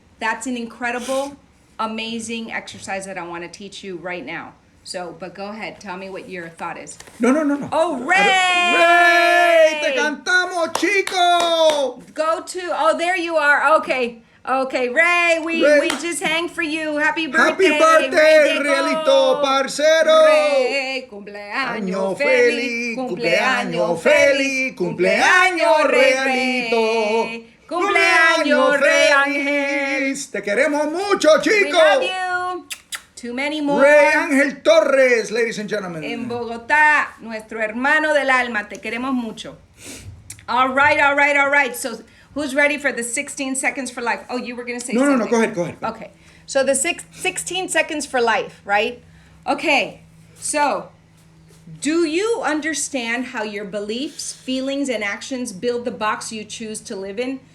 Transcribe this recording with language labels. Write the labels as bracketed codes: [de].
[en] That's an incredible, amazing exercise that I want to teach you right now. So, but go ahead, tell me what your thought is. No. Oh, Ray! [es] Ray! Te cantamos, chico! [en] Go to, oh, there you are. Okay, Ray, we just hang for you. Happy birthday. Happy birthday, Ray [es] Realito, parcero! Ray, cumpleaños feliz, cumpleaños feliz, cumpleaños Realito, cumpleaños Ray Ángel. Te queremos mucho, [en] We [es] chico! [en] love you. Too many more. Ray Ángel Torres, ladies and gentlemen. [es] En Bogotá, nuestro hermano del alma, te queremos mucho. [en] All right. So, who's ready for the 16 seconds for life? Oh, you were going to say something. No, go ahead. Okay. So, the 16 seconds for life, right? Okay. So, do you understand how your beliefs, feelings, and actions build the box you choose to live in?